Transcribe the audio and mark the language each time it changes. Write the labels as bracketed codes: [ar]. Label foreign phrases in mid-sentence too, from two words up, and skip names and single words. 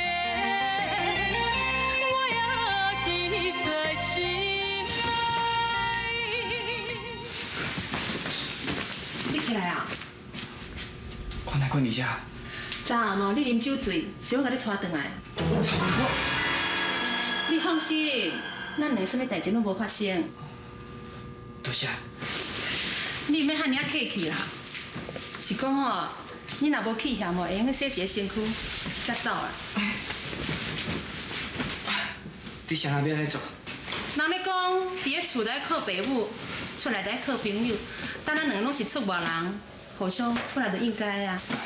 [nan] 的，我也记在心内。你起来啊？看来看一下。昨暗哦，你啉酒醉，是我甲你带转来。你放心，咱两个什么代志拢无发生。多谢。你免遐尔客气啦，是讲哦，你若无气嫌哦，会用去洗一个身躯，才走啦。你想那边来做？人咧讲，伫咧厝内靠爸母，出来在靠朋友，但咱两个拢是出外人，互相本来就应该啊。